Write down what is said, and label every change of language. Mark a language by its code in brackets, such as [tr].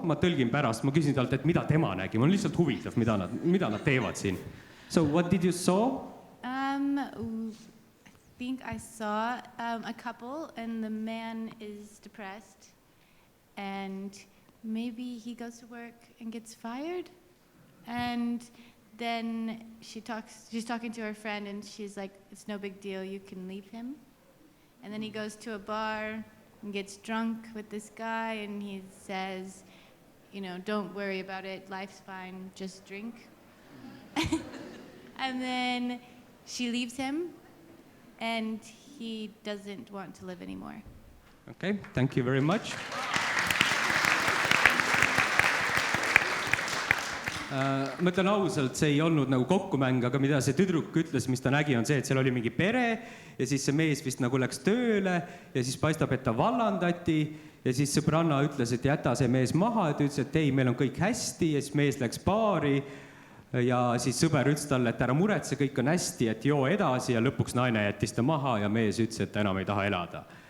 [et] Ma tõlgin pärast, ma küsin talt, et mida tema nägi. Ma on lihtsalt huvitav, mida nad teevad siin. [en] So what did you saw? I think I saw a couple and the man is depressed and maybe he goes to work and gets fired. And then she's talking to her friend and she's like, it's no big deal, you can leave him. And then he goes to a bar and gets drunk with this guy and he says, don't worry about it, life's fine, just drink. And then she leaves him, and he doesn't want to live anymore. Okay, thank you very much. [et] Ma ütlen ausalt, see ei olnud nagu kokkumäng, aga mida see tüdruk ütles, mis ta nägi, on see, et seal oli mingi pere ja siis see mees vist nagu läks tööle ja siis paistab, et ta vallandati ja siis sõbranna ütles, et jäta see mees maha, et ütles, et ei, meil on kõik hästi ja siis mees läks baari ja siis sõber ütles talle, et ära muretse, kõik on hästi, et joo edasi ja lõpuks naine jättis ta maha ja mees ütles, et ta enam ei taha elada.